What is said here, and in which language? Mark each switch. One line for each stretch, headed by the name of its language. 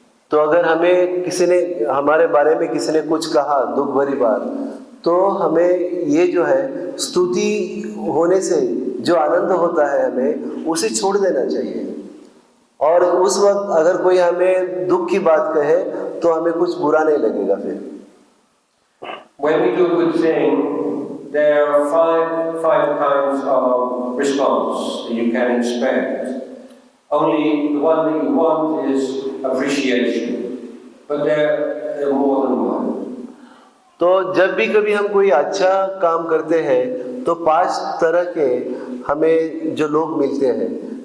Hindi: तो अगर हमें किसी ने हमारे बारे में किसी ने कुछ कहा दुख भरी बात, तो हमें ये जो है स्तुति होने से जो आनंद होता है हमें उसे छोड़ देना चाहिए। और उस वक्त अगर कोई हमें दुख की बात कहे तो हमें कुछ बुरा नहीं लगेगा। फिर
English: When we do a good thing, there are five kinds of response that you can expect. Only the one that you want is appreciation, but there are more than one.
Hindi: तो जब भी कभी हम कोई अच्छा काम करते हैं तो 5 तरह के हमें जो लोग मिलते हैं।